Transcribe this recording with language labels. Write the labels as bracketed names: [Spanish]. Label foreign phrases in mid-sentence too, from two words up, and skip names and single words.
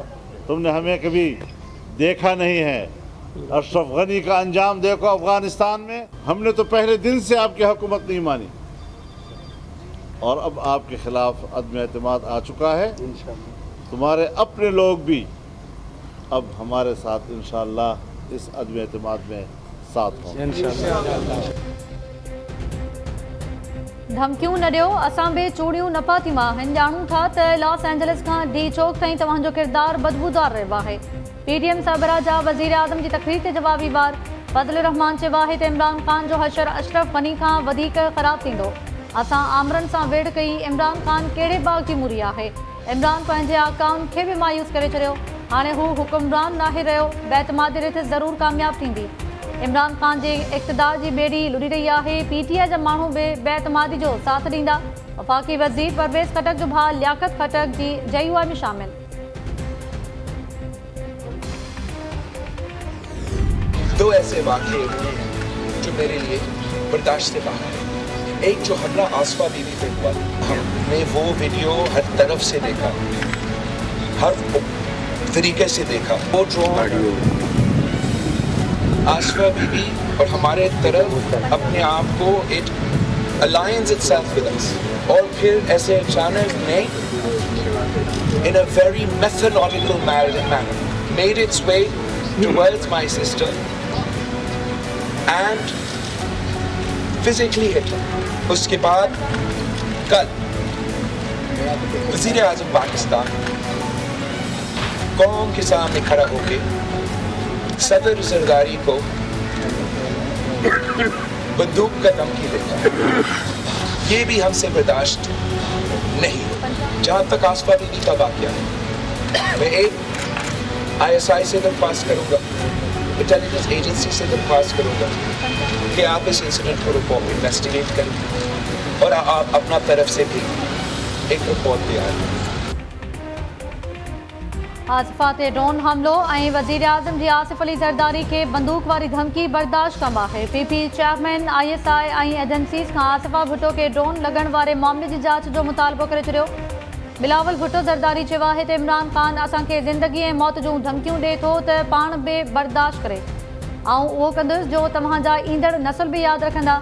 [Urdu] تم نے ہمیں کبھی دیکھا نہیں ہے۔ اشرف غنی کا انجام دیکھو افغانستان میں. ہم نے تو پہلے دن سے آپ کی حکومت نہیں مانی اور اب آپ کے خلاف عدم اعتماد آ چکا ہے. تمہارے اپنے لوگ بھی اب ہمارے ساتھ ان شاء اللہ اس عدم اعتماد میں ساتھ ہوں گے. [Sindhi] धमकियूं न ॾियो, असां बि चूड़ियूं न पाती मां आहिनि। ॼाणूं था त लॉस एंजलिस खां डी चौक ताईं तव्हांजो किरदारु बदबूदार रहियो आहे। PDM सरबराह जा वज़ीर आज़म जी तक़रीर ते जवाबी वार फज़लुर रहमान चयो आहे त इमरान ख़ान जो हशर अशरफ गनी खां वधीक ख़राब थींदो। असां आमरनि सां वेड़ कई। इमरान ख़ान कहिड़े बाग जी मूरी आहे। इमरान पंहिंजे आकाउन खे बि मायूस करे छॾियो। हाणे हू हुकुमरान नाहे रहियो। बेतमादी रिथ ज़रूरु कामयाब थींदी। इमरान ख़ान जे इक़्तिदार जी ॿेड़ी लुड़ी रही आहे। PTI जा माण्हू बि बेतमादी जो साथ ॾींदा। वफ़ाक़ी वज़ीर परवेज़ खटक जो भाउ लियाकत खटक जी JUI में शामिल। [Urdu] دو ایسے واقعے جو میرے لیے برداشت سے باہر ہے. ایک جو حملہ آصفہ بی بی پہ ہوا، ہم نے وہ ویڈیو ہر طرف سے دیکھا، ہر طریقے سے دیکھا. وہ جو آصفہ بی بی اور ہمارے طرف اپنے آپ کو [English] it alliance itself with us, [Urdu] اور پھر ایسے اچانک نے [English] in a very methodological manner made its way towards my sister and physically hit her. [Urdu] اس کے بعد کل وزیر اعظم پاکستان قوم کے سامنے کھڑا ہو کے صدر زرداری کو بندوق کا دھمکی دیتا، یہ بھی ہم سے برداشت نہیں. جہاں تک آصفہ بی بی کا واقعہ ہے، میں ایک ISI سے درخواست کروں گا, [English] intelligence agency [Urdu] سے درخواست کروں گا کہ آپ اس انسیڈنٹ کو انویسٹیگیٹ کریں اور آپ اپنا طرف سے بھی ایک رپورٹ تیار کریں. [Sindhi] आसिफा ते ड्रोन हमलो ऐं वज़ीर आज़म जी आसिफ अली ज़रदारी खे बंदूक वारी धमकी बर्दाश्त कंदा आहे। पीपी चेयरमैन ISI ऐं एजेंसीज़ खां आसिफा भुट्टो खे ड्रोन लॻण वारे मामले जी जांच जो मुतालबो करे छॾियो। बिलावल भुट्टो ज़रदारी चयो आहे त इमरान ख़ान असांखे ज़िंदगी ऐं मौत जूं धमकियूं ॾिए थो त पाण बि बर्दाश्त करे ऐं उहो कंदुसि जो तव्हांजा ईंदड़ नस्ल बि यादि रखंदा।